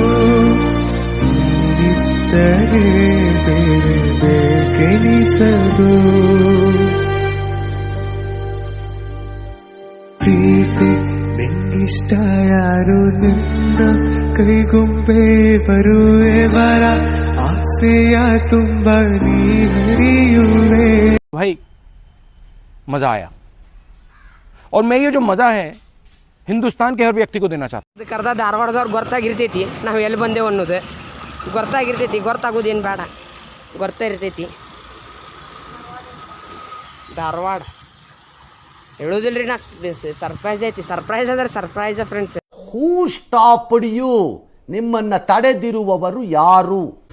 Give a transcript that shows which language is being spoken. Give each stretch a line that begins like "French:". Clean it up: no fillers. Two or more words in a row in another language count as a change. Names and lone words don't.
Kannada: ಇದ್ದರೆ ಬೇರೆ ಬೇಕೆನಿಸದು. ಪ್ರೀತಿ ನಿನ್ನಿಷ್ಟ ಯಾರು? ನಿನ್ನ ಕೈಗೊಂಬೆ ಬರುವೆ ಬರ, ಆಸೆಯ ತುಂಬ ನೀ ಹರಿಯುವೆ.
Hindi: भाई मजा आया और मैं ये जो मजा है हिंदुस्तान के हर व्यक्ति को देना चाहता हूँ.
Kannada: ಕರ್ದ ಧಾರವಾಡದವ್ರು ಗೊತ್ತಾಗಿರ್ತೈತಿ ನಾವು ಎಲ್ಲಿ ಬಂದೇವು ಅನ್ನೋದು. ಗೊತ್ತಾಗಿರ್ತೈತಿ, ಗೊತ್ತಾಗೋದೇನು ಬೇಡ, ಗೊತ್ತಾ ಇರ್ತೈತಿ. ಧಾರವಾಡ ಹೇಳೋದಿಲ್ರಿ ನಾ, ಸರ್ಪ್ರೈಸ್ ಐತಿ. ಸರ್ಪ್ರೈಸ್ ಅಂದ್ರೆ
English: surprise friends. who stopped you?
Kannada: ನಿಮ್ಮನ್ನ ತಡೆದಿರುವವರು ಯಾರು?